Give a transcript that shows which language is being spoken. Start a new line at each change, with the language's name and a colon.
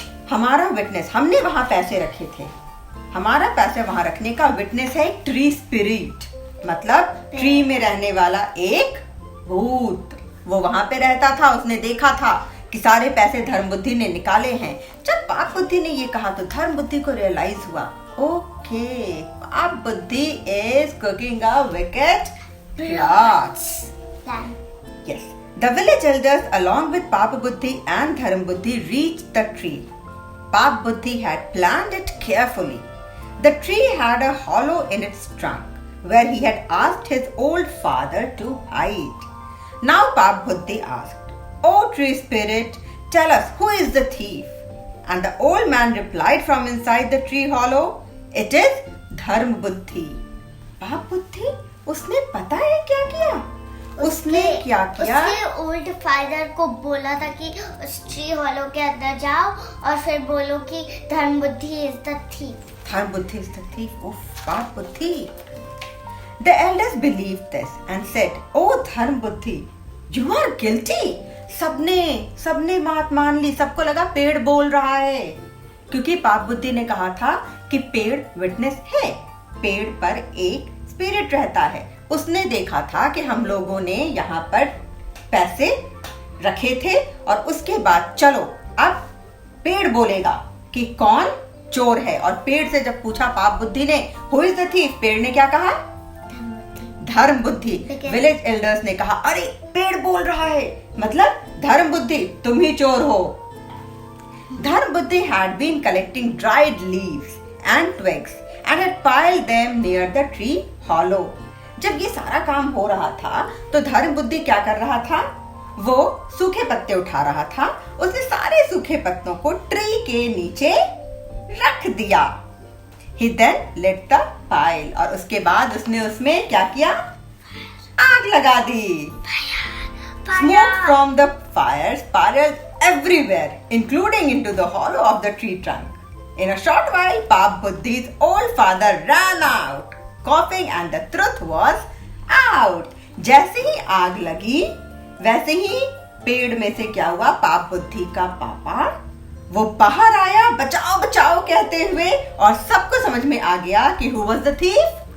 Hindi: हमारा विटनेस, हमने वहां पैसे रखे थे, हमारा पैसे वहां रखने का विटनेस है ट्री स्पिरिट, मतलब ट्री में रहने वाला एक भूत। वो वहां पे रहता था, उसने देखा था कि सारे पैसे धर्म बुद्धि ने निकाले हैं। जब पाप बुद्धि ने ये कहा तो धर्म बुद्धि को रियलाइज हुआ, ओके, पाप बुद्धि
English: Is cooking a wicked plot. Yes, the village elders along with Papa Buddhi and Dharam Buddhi reached the tree. Pap Buddhi had planned it carefully. The tree had a hollow in its trunk where he had asked his old father to hide. Now Pap Buddhi asked, "Oh tree spirit, tell us who is the thief?" And the old man replied from inside the tree hollow, "It is Dharm Buddhi."
Hindi: Pap Buddhi, उसने पता है क्या किया? उसने क्या किया? उसने old father को बोला था कि उस ट्री हॉलो के अंदर जाओ और फिर बोलो कि धर्म बुद्धि
English: Is the thief.
Hindi: धर्म बुद्धि
English: Is the thief.
Hindi: उफ, पाप बुद्धि।
English: The elders believed this and said, "Oh
Hindi: धर्म बुद्धि,
English: you are guilty."
Hindi: सबने बात मान ली, सबको लगा पेड़ बोल रहा है, क्योंकि पाप बुद्धि ने कहा था कि पेड़ विटनेस है, पेड़ पर एक स्पिरिट रहता है। उसने देखा था कि हम लोगों ने यहाँ पर पैसे रखे थे और उसके बाद चलो अब पेड़ बोलेगा कि कौन चोर है। और पेड़ से जब पूछा पाप बुद्धि ने
English: who is the thief,
Hindi: पेड़ ने क्या कहा? धर्म बुद्धि। विलेज एल्डर्स ने कहा अरे पेड़ बोल रहा है, मतलब धर्म बुद्धि तुम ही चोर हो।
English: Dharam Buddhi had been collecting dried leaves and twigs and had piled them near the tree hollow.
Hindi: जब ये सारा काम हो रहा था तो धर्म बुद्धि क्या कर रहा था? वो सूखे पत्ते उठा रहा था। उसने सारे सूखे पत्तों को ट्री के नीचे रख दिया।
English: He then lit the pile
Hindi: और उसके बाद उसने उसमें क्या किया? आग लगा दी।
English: Smoke from the fires spiraled everywhere, including into the hollow of the tree trunk. In a short while, Pap Buddhi's old father ran out, coughing, and the truth was out.
Hindi: जैसे ही आग लगी, वैसे ही पेड़ में से क्या हुआ? पाप बुद्धि का पापा वो बाहर आया, बचाओ बचाओ कहते हुए, और सबको समझ में आ गया कि
English: who was the thief?